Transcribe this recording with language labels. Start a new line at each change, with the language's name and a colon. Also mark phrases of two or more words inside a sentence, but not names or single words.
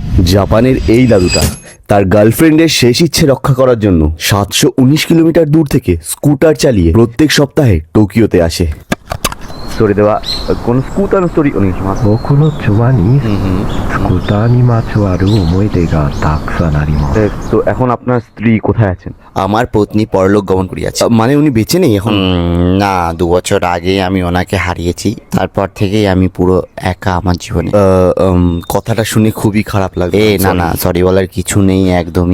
Bangla: জাপানের এই দাদুটা তার গার্লফ্রেন্ডের শেষ ইচ্ছে রক্ষা করার জন্য 719 কিলোমিটার দূর থেকে স্কুটার চালিয়ে প্রত্যেক সপ্তাহে টোকিওতে আসে।
Japanese: それではこのスクーターのストーリーお願いします。僕の妻にスクーターにまつわる思い出がたくさんあります。
Bangla: তো এখন আপনার স্ত্রী কোথায় আছেন? আমার পত্নী পরলোক গমন করিয়াছে। মানে উনি বেঁচে নেই এখন? না, 2 বছর আগেই আমি ওনাকে হারিয়েছি। তারপর থেকেই আমি পুরো একা আমার জীবনে। কথাটা শুনে খুবই খারাপ লাগলো। না, সরি বলার কিছু নেই একদমই।